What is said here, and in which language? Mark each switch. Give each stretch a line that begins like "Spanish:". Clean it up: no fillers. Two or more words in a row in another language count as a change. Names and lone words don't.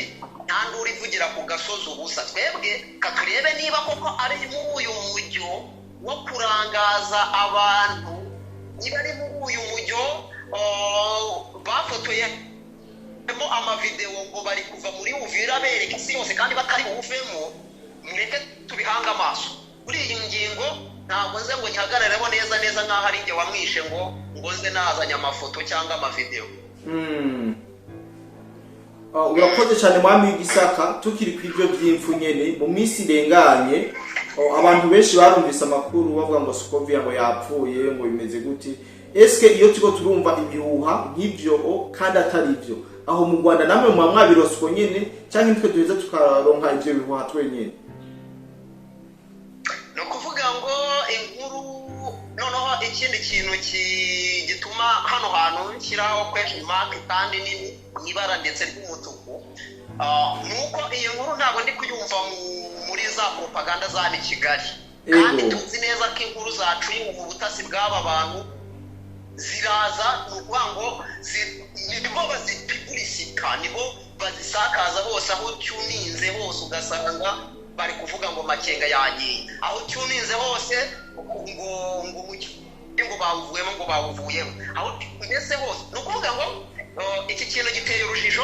Kinyarwanda: Nta nduru ivugira ku gasozi ubusa. Twebwe katurebe niba koko ari muri uyu mujyo wo kurangaza abantu, niba ari muri uyu mujyo bafotoye amavideo ngo bari kuva muri Uvira bereka isi yose kandi batari buvemo. Mureke tubihanga amaso kuri iyi ngingo. Ntabwo nze ngo nyihagararemo neza nk'aho ari njye wamwishe ngo nze nazanye amafoto cyangwa amavideo.
Rundi: Urakoze cyane mwami w'Igisaka. Tukiri ku ibyo by'imfu nyene, mu minsi irenganye abantu benshi barumvise amakuru bavuga ngo Scovia ngo yapfuye, ngo bimeze gute. Eske iyo tuko turumva ibihuha nk'ibyo kandi atari byo, aho mu Rwanda namwe mu mwabirosiko nyene cyangwa nitwe duheza tukaronka ibyo bihuha twenyene?
Kinyarwanda: No kuvuga ngo inkuru noneho ikindi kintu gituma hano hantu nshyiraho
English: question mark
Kinyarwanda: kandi nini ibara ndetse ry'umutuku, nuko iyi nkuru ntabwo ndi kuyumva muri za propaganda za Kigali, kandi tuzi neza ko inkuru zacu mu butasi bw'aba bantu ziraza nukuvuga ngo nibo bazipublicita, nibo bazisakaza hose, aho tuninze hose ugasanga bari kuvuga ngo Makenga yagiye, aho tuninze hose ngo bawuvuyemo ngo bawuvuyemo, aho mbese hose nukuvuga ngo iki kintu giteye urujijo.